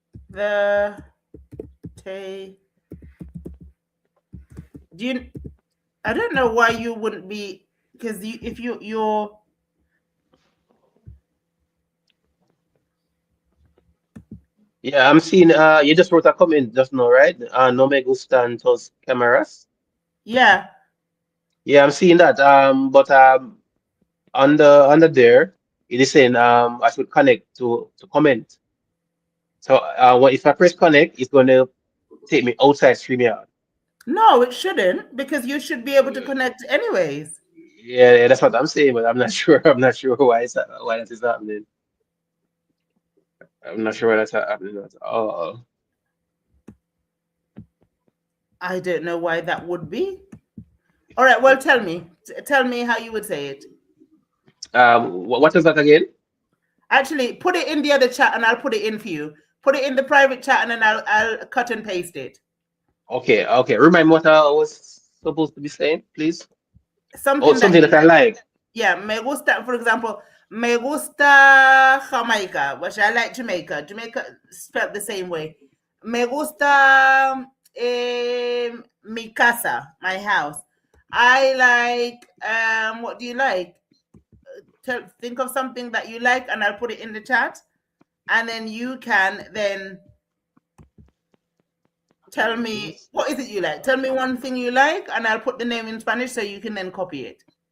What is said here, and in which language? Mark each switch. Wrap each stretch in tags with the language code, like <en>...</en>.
<en>The Tay. Do you? I don't know why you wouldn't be, because if you're. Yeah, I'm seeing. You just wrote a comment just now, right?</en> <es>No me gustan tus cameras.</es> <en>Yeah. Yeah, I'm seeing that. But under there, it is saying I should connect to comment. So if I press connect, it's going to take me outside StreamYard. No, it shouldn't, because you should be able to connect anyways. Yeah, yeah, that's what I'm saying, but I'm not sure. I'm not sure why that is happening. I'm not sure why that's happening at all. I don't know why that would be. All right. Well, tell me. Tell me how you would say it. What is that again? Actually, put it in the other chat, and I'll put it in for you. Put it in the private chat, and then I'll cut and paste it. Okay, okay. Remind me what I was supposed to be saying, please. Oh, Something that something you that I like. Yeah,</en> <es>me gusta,</es> <en>for example,</en> <es>me gusta Jamaica,</es> <en>which I like Jamaica. Jamaica spelled the same way.</en> <es>Me gusta mi casa,</es> <en>my house. I like, what do you like? Think of something that you like, and I'll put it in the chat. And then you can then tell me, what is it you like? Tell me one thing you like, and I'll put the name in Spanish so you can then copy it.</en>